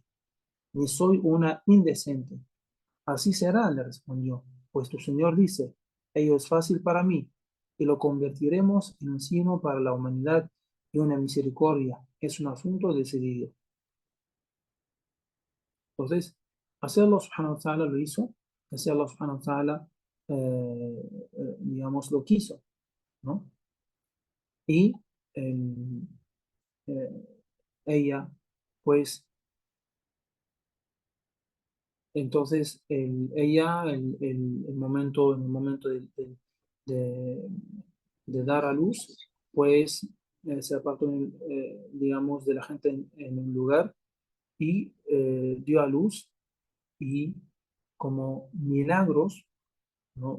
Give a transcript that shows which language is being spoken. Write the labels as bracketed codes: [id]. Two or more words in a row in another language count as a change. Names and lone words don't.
[es] Ni soy una indecente. Así será, le respondió, pues tu Señor dice, ello es fácil para mí, y lo convertiremos en un signo para la humanidad y una misericordia. Es un asunto decidido. Entonces, así [ar] الله سبحانه وتعالى [es] lo hizo, así [ar] الله سبحانه وتعالى, [es] digamos, lo quiso, ¿no? Y el, eh, ella, pues, entonces, en el momento de- de dar a luz, pues, se apartó, digamos, de la gente en un lugar y dio a luz y como milagros, ¿no?